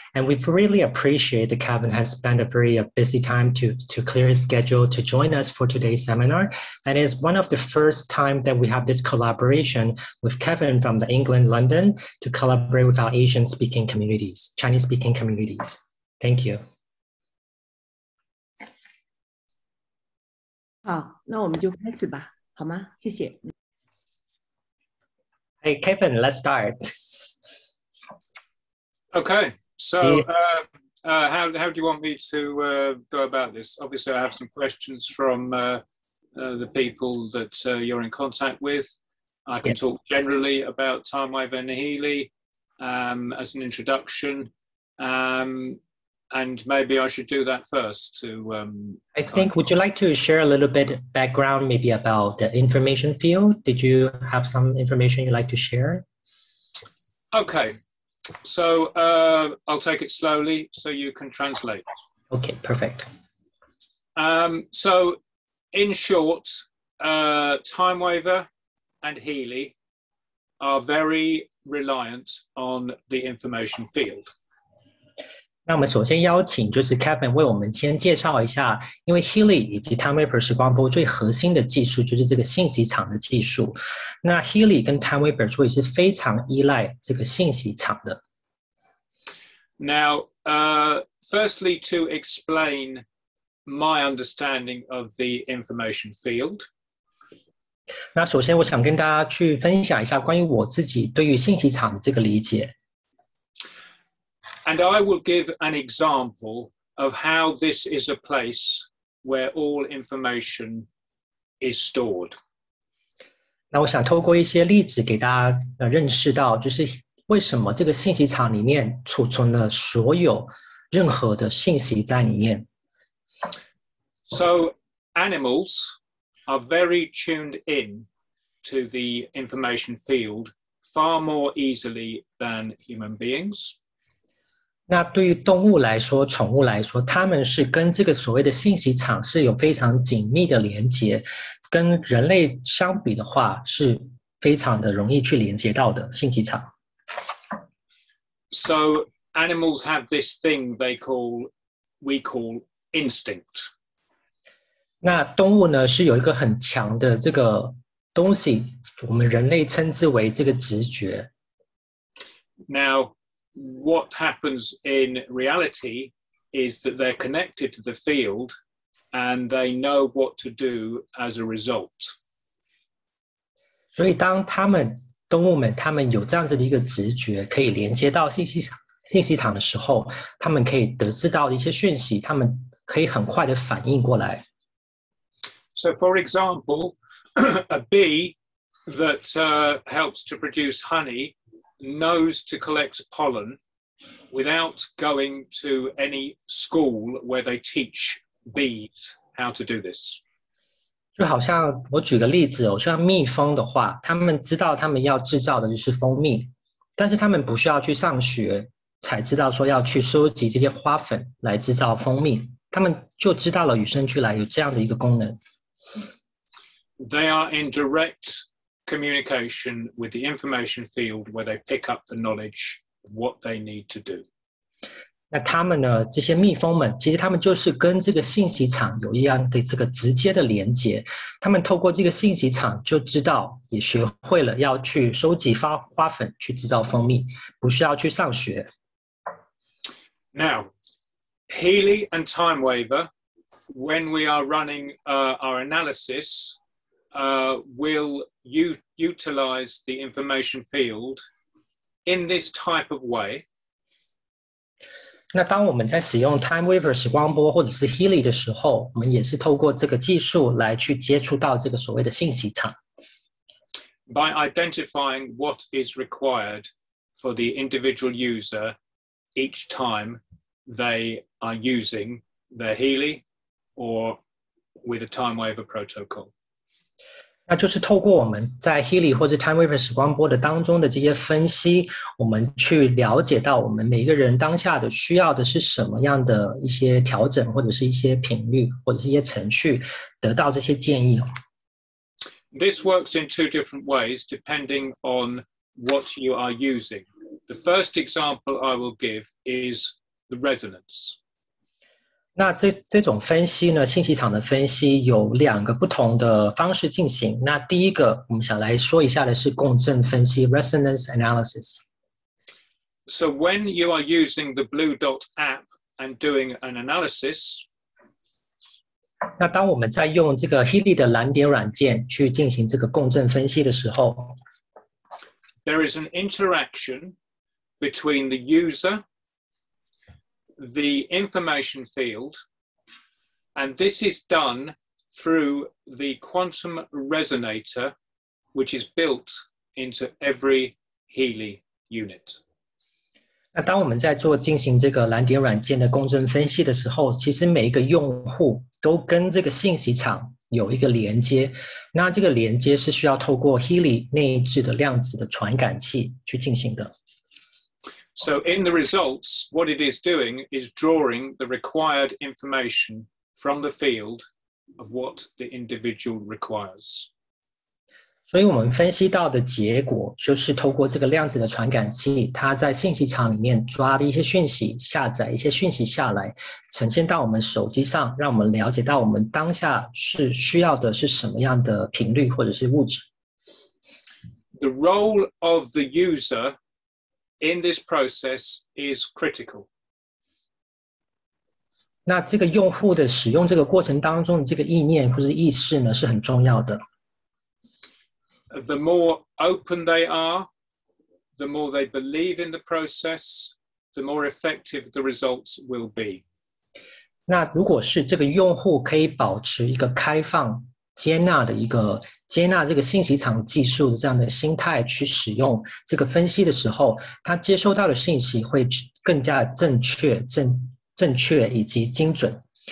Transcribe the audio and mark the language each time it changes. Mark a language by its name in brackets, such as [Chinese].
[English] And we really appreciate that Kevin has spent a very busy time to clear his schedule to join us for today's seminar. And it's one of the first time that we have this collaboration with Kevin from England, London, to collaborate with our Asian-speaking communities, Chinese-speaking communities. Thank you. [Chinese] 好，那我们就开始吧，好吗？谢谢。 [English] Hey, Kevin, let's start. Okay, so how do you want me to go about this? Obviously, I have some questions from the people that you're in contact with. I can talk generally about Timewaver and Healy as an introduction. And maybe I should do that first to... I think, would you like to share a little bit background maybe about the information field? Did you have some information you'd like to share? Okay, so I'll take it slowly so you can translate. Okay, perfect. So in short, Timewaver and Healy are very reliant on the information field. [Chinese] 那我们首先邀请就是 Kevin 为我们先介绍一下，因为 Healy 以及 Timewaver 时光波最核心的技术就是这个信息场的技术。那 Healy 跟 Timewaver 所以是非常依赖这个信息场的。 [English] Now, firstly, to explain my understanding of the information field. [Chinese] 那首先我想跟大家去分享一下关于我自己对于信息场的这个理解。 [English] And I will give an example of how this is a place where all information is stored. [Chinese] 那我想透过一些例子给大家认识到，就是为什么这个信息场里面储存了所有任何的信息在里面。 [English] So animals are very tuned in to the information field far more easily than human beings. [Chinese] 那对于动物来说，宠物来说，它们是跟这个所谓的信息场是有非常紧密的连接，跟人类相比的话，是非常的容易去连接到的信息场。 [English] So animals have this thing we call instinct. [Chinese] 那动物呢是有一个很强的这个东西，我们人类称之为这个直觉。 [English] Now, what happens in reality is that they're connected to the field and they know what to do as a result. [Chinese] 所以当动物们他们有这样子的一个直觉，可以连接到信息场的时候，他们可以得知到的一些讯息，他们可以很快的反应过来。 [English] So, for example, a bee that helps to produce honey knows to collect pollen without going to any school where they teach bees how to do this. [Chinese] 就好像我举个例子就像蜜蜂的话，他们知道他们要制造的就是蜂蜜，但是他们不需要去上学才知道说要去收集这些花粉来制造蜂蜜，他们就知道了与生俱来有这样的一个功能。 [English] They are in direct communication with the information field where they pick up the knowledge of what they need to do. [Chinese] 那他们呢？这些蜜蜂们，其实他们就是跟这个信息场有一样的这个直接的连接。他们透过这个信息场就知道，也学会了要去收集花粉去制造蜂蜜，不需要去上学。 [English] Now, Healy and Timewaver, when we are running our analysis, will utilize the information field in this type of way. [Chinese] 那当我们在使用 Timewaver 时光波或者是 Healy 的时候，我们也是透过这个技术来去接触到这个所谓的信息场。 [English] By identifying what is required for the individual user each time they are using their Healy or with a Timewaver protocol. [Chinese] 那就是透过我们在 Healy 或者 Timewaver 时光波的当中的这些分析，我们去了解到我们每一个人当下的需要的是什么样的一些调整，或者是一些频率，或者是一些程序，得到这些建议。 [English] This works in two different ways depending on what you are using. The first example I will give is the resonance. [Chinese] 那这种分析呢，信息场的分析有2个不同的方式进行。那第一个，我们想来说一下的是共振分析 （resonance analysis）。 [English] So when you are using the Blue Dot app and doing an analysis, [Chinese] 那当我们在用这个 Healy 的蓝点软件去进行这个共振分析的时候 [English] there is an interaction between the user, the information field, and this is done through the quantum resonator, which is built into every Healy unit. [Chinese] 那当我们在进行这个蓝点软件的共振分析的时候，其实每一个用户都跟这个信息场有一个连接，那这个连接是需要透过 Healy 内置的量子的传感器去进行的。 [English] So in the results, what it is doing is drawing the required information from the field of what the individual requires. [Chinese] 所以我们分析到的结果就是透过这个量子的传感器，它在信息场里面抓的一些讯息，下载一些讯息下来，呈现到我们手机上，让我们了解到我们当下是需要的是什么样的频率或者是物质。 [English] The role of the user in this process is critical. [Chinese] 那这个用户的使用这个过程当中的这个意念或者意识呢，是很重要的。 [English] The more open they are, the more they believe in the process, the more effective the results will be. [Chinese] 那如果是这个用户可以保持一个开放、接纳这个信息场技术的这样的心态去使用这个分析的时候，他接收到的信息会更加正确以及精准。